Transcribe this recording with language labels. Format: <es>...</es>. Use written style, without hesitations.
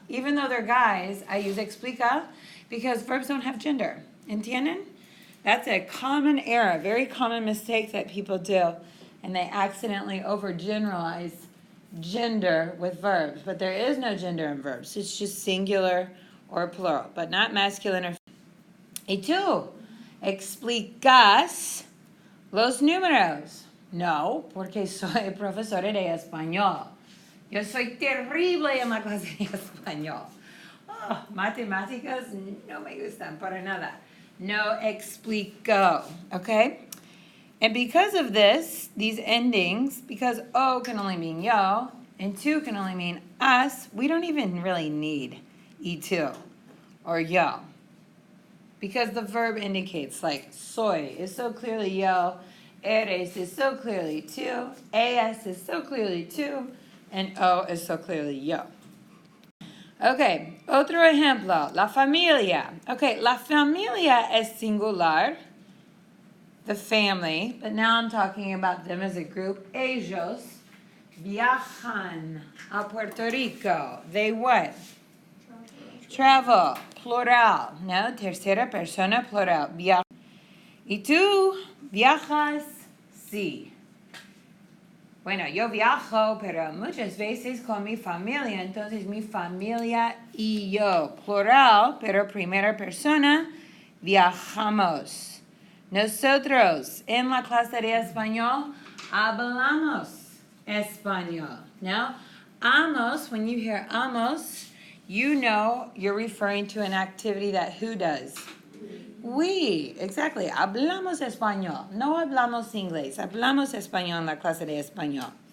<en>Even though they're guys, I use explica because verbs don't have gender.</en> <es>¿Entienden?</es> <en>That's a common error, very common mistake that people do, and they accidentally overgeneralize gender with verbs. But there is no gender in verbs. It's just singular or plural, but not masculine or feminine.</en> <es>Y tú, explicas los números. No, porque soy profesora de español. Yo soy terrible en la clase de español. Oh, matemáticas no me gustan para nada. No explico, okay?</es> <en>And because of this, these endings, because o can only mean yo, and tú can only mean us, we don't even really need y tú or yo. Because the verb indicates, like soy is so clearly yo, eres is so clearly tú, es is so clearly tú, and o is so clearly yo.</en> <es>Okay, otro ejemplo, la familia.</es> <en>Okay,</en> <es>la familia es singular,</es> <en>the family, but now I'm talking about them as a group.</en> <es>Ellos viajan a Puerto Rico.</es> <en>They what?</en> <es>Travel, plural, no, tercera persona, plural, viaja. Y tú viajas, sí. Bueno, yo viajo, pero muchas veces con mi familia, entonces mi familia y yo, plural, pero primera persona, viajamos. Nosotros, en la clase de español, hablamos español.</es> <en>Now, amos, when you hear amos, you know you're referring to an activity that who does? We, exactly.</en> <es>Hablamos español. No hablamos inglés. Hablamos español en la clase de español.</es>